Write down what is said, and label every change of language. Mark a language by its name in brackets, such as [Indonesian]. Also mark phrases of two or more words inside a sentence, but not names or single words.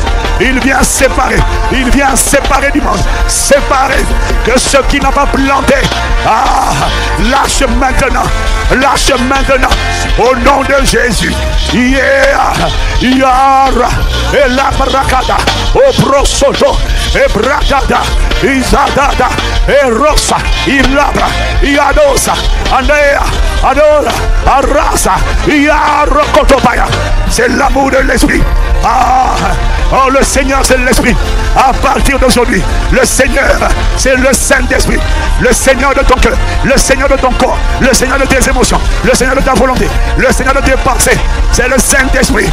[French] Il vient séparer. Il vient séparer du monde. Séparer que ceux qui n'ont pas planté. Lâche maintenant. Lâche maintenant. Au nom de Jésus. Yara et la brakada. Au prosoto. Et brakada. Izadada. Et rosa. Ilabra. Iadosa. Andea. Adora. Arasa. Yarokotopaya. C'est l'amour de l'esprit. Oh, le Seigneur, c'est l'esprit. À partir d'aujourd'hui, le Seigneur, c'est le Saint-Esprit. Le Seigneur de ton cœur, le Seigneur de ton corps, le Seigneur de tes émotions, le Seigneur de ta volonté, le Seigneur de tes pensées. C'est le Saint-Esprit.